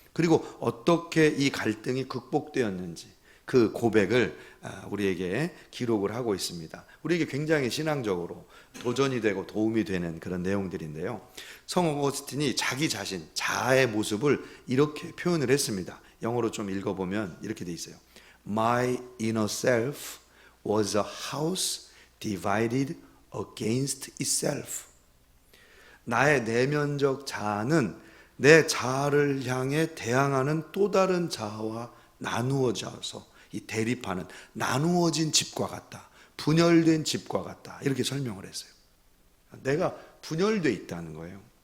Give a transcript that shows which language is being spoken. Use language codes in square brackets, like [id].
[ko] 그리고 어떻게 이 갈등이 극복되었는지 그 고백을 우리에게 기록을 하고 있습니다. 우리에게 굉장히 신앙적으로 도전이 되고 도움이 되는 그런 내용들인데요. 성 어거스틴이 자기 자신, 자아의 모습을 이렇게 표현을 했습니다. 영어로 좀 읽어보면 이렇게 돼 있어요. [en] My inner self was a house divided against itself. [ko] 나의 내면적 자아는 내 자아를 향해 대항하는 또 다른 자아와 나누어져서 이 대립하는 나누어진 집과 같다. 분열된 집과 같다. 이렇게 설명을 했어요. 내가 분열되어 있다는 거예요.